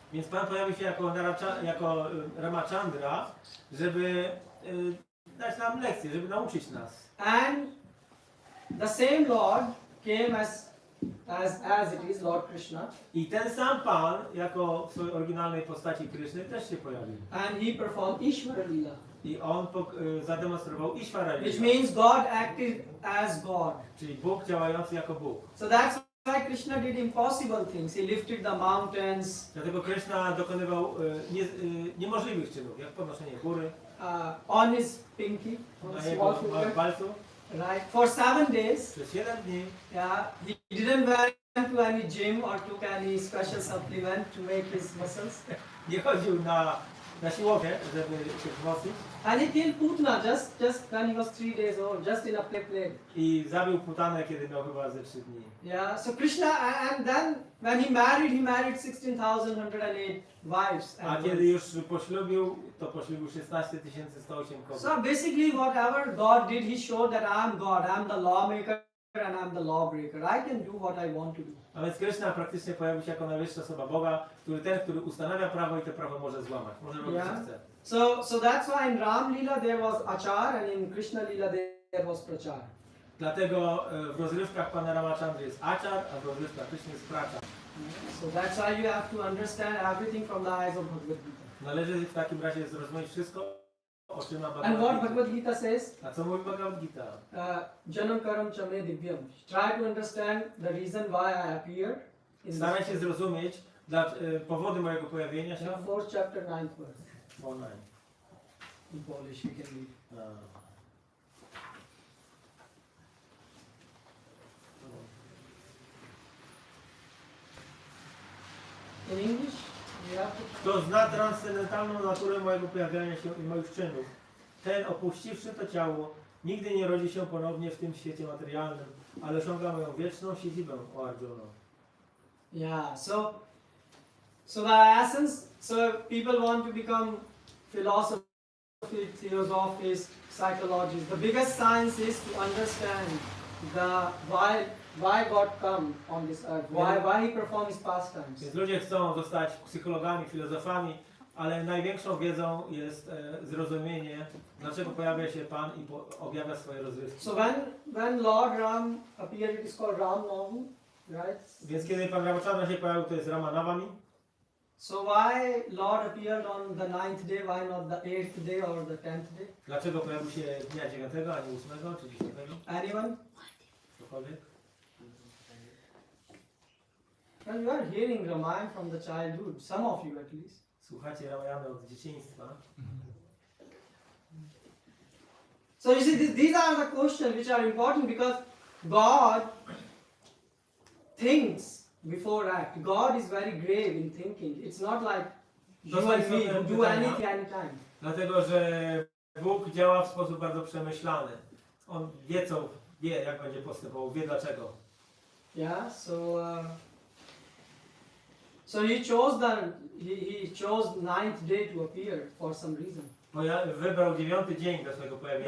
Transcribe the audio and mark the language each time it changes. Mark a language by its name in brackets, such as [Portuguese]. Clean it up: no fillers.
[Polish] Więc Pan pojawił się jako Ramachandra, żeby dać nam lekcję, żeby nauczyć nas. [English] And the same Lord came as it is, Lord Krishna. [Polish] I ten sam Pan, jako w swojej oryginalnej postaci Kryszny, też się pojawił. [English] And he performed Ishvara Lila. [Polish] I on zademonstrował Ishvara [English] Which [Polish] Lila, [English] means God acted as God. [Polish] czyli Bóg działający jako Bóg. [English] So that's why Krishna did impossible things. He lifted the mountains. [Polish] Dlatego Kryszna dokonywał niemożliwych czynów, jak podnoszenie góry [English] On his pinky, on [Polish] na [English] his [Polish] jego [English] small finger, [Polish] palcu [English] right? For 7 days. [Polish] przez 7 dni. [English] Yeah, he didn't went to any gym or took any special supplement to make his muscles. [Polish] Nie chodził na siłownię, żeby się wzmocnić. [English] And he killed Putna just when he was 3 days old, just in a plague. [Polish] I zabił Putanę, kiedy miał chyba ze 3 dni. [English] Yeah, so Krishna, and then when he married 16,108 wives. [Polish] A kiedy już poślubił, to poślubił 16 108 kobiet. [English] So basically whatever God did, he showed that I'm God, I'm the lawmaker and I'm the lawbreaker. I can do what I want to do. [Polish] A więc Kryszna praktycznie pojawił się jako najwyższa osoba Boga, który ustanawia prawo i to prawo może złamać. Może robić co chce. [English] So that's why in Ram Lila there was Achar and in Krishna Lila there was Prachar. [Polish] Dlatego w rozrywkach Pana Ramachandry jest Achar, a w rozrywkach Kryszny jest Prachar. [English] So that's why you have to understand everything from the eyes of Bhagavad Gita. [Polish] Należy w takim razie zrozumieć wszystko, o czym ma [English] And [Polish] Bhagavad [English] what [Polish] Gita. [English] Bhagavad Gita says? [Polish] A co mówi Bhagavad Gita? [Sanskrit] Janam karam chame divyam. [English] Try to understand the reason why I appeared in [Polish] Staraj się zrozumieć powody mojego pojawienia się. [English] 4th chapter 9th verse. Online. In Polish we can read. In English, yeah. [Polish] Kto zna transcendentalną naturę mojego pojawiania się i moich czynów, ten opuściwszy to ciało, nigdy nie rodzi się ponownie w tym świecie materialnym, ale osiąga moją wieczną siedzibę, o Arjuna. [English] Yeah, so the essence, so people want to become philosophy, theosophies, psychologists. The biggest science is to understand the why God come on this earth, why he performs his pastimes. [Polish] Więc ludzie chcą zostać psychologami, filozofami, ale największą wiedzą jest zrozumienie, dlaczego pojawia się Pan i objawia swoje rozrywki. [English] So when Lord Ram appeared, it is called RamaNawami, right? [Polish] Więc kiedy Pan Ramachandra się pojawił, to jest RamaNawami. [English] So why Lord appeared on the 9th day, why not the 8th day or the 10th day? [Polish] Dlaczego pojawił się dnia 9, a nie 8 czy 10? [English] Anyone? [Polish] Ktokolwiek? [English] Well, you are hearing Ramayana from the childhood, some of you at least. [Polish] Słuchacie Ramayany od dzieciństwa. [English] So you see, these are the questions which are important because God thinks before act. God is very grave in thinking. It's not like you and me who do anything anytime. [Polish] Dlatego, że Bóg działa w sposób bardzo przemyślany. On wie, co wie, jak będzie postępował, wie dlaczego. [English] Yeah. So he chose he chose 9th day to appear for some reason. [Polish] Wybrał 9 dzień do swojego pojawienia.